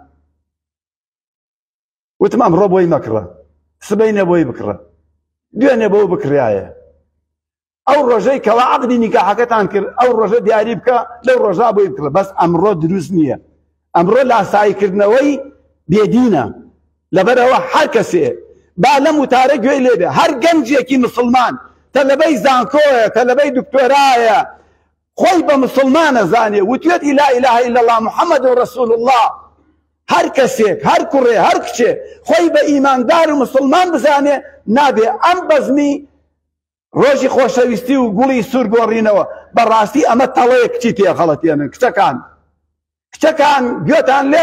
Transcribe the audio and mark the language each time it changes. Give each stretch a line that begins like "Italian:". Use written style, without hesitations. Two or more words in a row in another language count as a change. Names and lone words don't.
Central Kurdish: وتم نە، وتم ئەمڕۆ بۆی مەکڕە سبەینە بۆی بکڕە دوێنێ بۆ بکرایە ئەو ڕۆژەی کەوا عەقدی نیکاحەکەتان کرد ئەو ڕۆژە دیاری بکە لەو ڕۆژا بۆی بکڕە بەس ئەمڕۆ دروست نییە ئەمڕۆ لاساییکردنەوەی بێدینە لەبەرەوە هەر کەسێ با لەم وتارە گوێی لێبێ هەر گەنجێکی مسلمان تەلەبەی زانکۆیە تەلەبەی دکتۆرایە خۆی بە مسلمانە زانێ وتوێتی
Arabic: لا إله إلا الله محمد رسول الله
Central Kurdish: هەر کەسێک هەر کوڕێ هەر کچێ خۆی بە ئیماندار و مسلمان بزانێ نابێ ئەم بەزمی ڕۆژی خۆشەویستی و گوڵی سوور گۆڕینەوە بەڕاستی ئەمە تەڵەیە کچی تێخەڵەتێنن کچەکان گوێتان لێم